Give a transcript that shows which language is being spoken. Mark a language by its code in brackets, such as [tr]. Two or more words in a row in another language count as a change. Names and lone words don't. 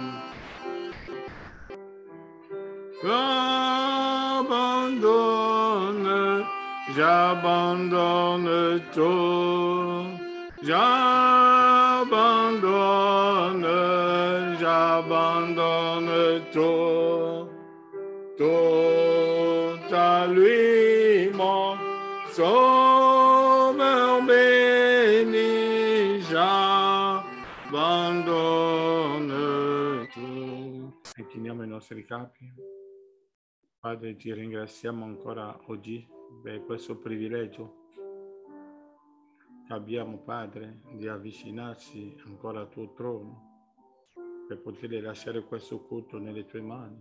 [fr] J'abandonne tout, j'abandonne tout, tout à lui, mon Sauveur béni, j'abandonne tout. [it] Incliniamo i nostri capi. Padre, ti ringraziamo ancora oggi per questo privilegio che abbiamo, Padre, di avvicinarci ancora al tuo trono, per poter lasciare questo culto nelle tue mani.